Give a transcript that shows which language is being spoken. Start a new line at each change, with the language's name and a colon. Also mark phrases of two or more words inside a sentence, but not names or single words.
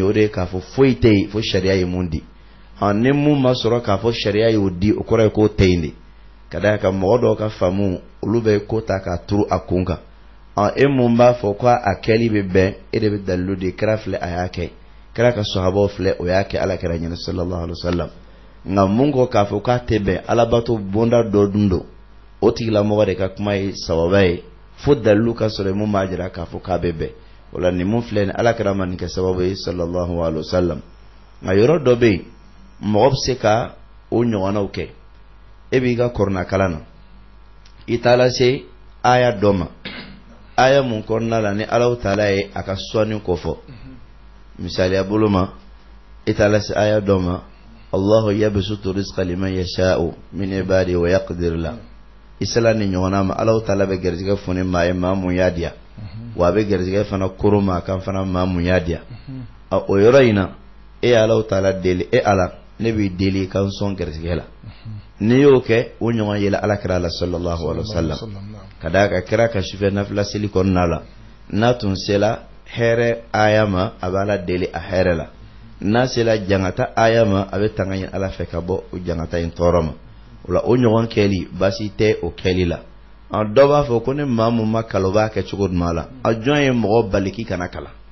Bambara: o de ye k'a fɔ foyi tɛ yen fo sariya ye mun di ni mun ma sɔrɔ k'a fɔ sariya y'o di o kɔrɔ ye k'o tɛ yen de ka d'a kan mɔgɔ dɔw ka faamu olu bɛ ko ta k'a turu a kun kan e mun b'a fɔ ko a kɛli bɛ bɛn e de bɛ dalilu de kɛra filɛ a y'a kɛ kɛra ka sahabaw filɛ o y'a kɛ alakira ɲɛna
Arabic: صلى الله عليه وسلم
Bambara: nka mun ko k'a fɔ k'a tɛ bɛn alabato bonda dɔ dun don o tigilamɔgɔ de ka kuma ye sababa ye fo dalilu ka sɔrɔ mun b'a jira k'a fɔ k'a bɛ bɛn o la nin mun filɛ nin alakira ma nin kɛ sababu ye
Arabic: صلى الله عليه وسلم
Bambara: nka yɔrɔ dɔ bɛ yen mɔgɔ bɛ se ka o ɲɔgɔnnaw kɛ e b'i ka kɔrɔna kalan na i taara se aya dɔ ma aya mun kɔnɔna la ni Alahu taala ye a ka sɔnni ko fɔ misaliya bolo ma i taara se aya dɔ ma
Arabic: الله يبسط الرزق لمن يشاء من عباده ويقدر
Bambara: la isala ni ɲɔgɔnna ma Alahu taala bɛ garijɛgɛ foni maa ye maa mun y'a diya wa a bɛ garijɛgɛ fana koro maa kan fana maa mun y'a diya o yɔrɔ in na e Alahu taala deli e Ala ne b'i deli ka n sɔn garijɛgɛ la n'i y'o kɛ o ɲɔgɔn yela alakira la
Arabic: صلى الله عليه وسلم
Bambara: ka d'a kan kira ka sufɛ nafila seli kɔnɔna la n'a tun sela hɛrɛ aya ma a bɛ Ala deli a hɛrɛ la n'a sela jangata aya ma a bɛ tanga ɲini Ala fɛ ka bɔ o jangata in tɔɔrɔ ma o la o ɲɔgɔn kɛli baasi tɛ o kɛli la dɔ b'a fɔ ko ne maa mun ma kalan o b'a kɛ cogo jumɛn la a jɔn ye mɔgɔ bali k'i kana kalan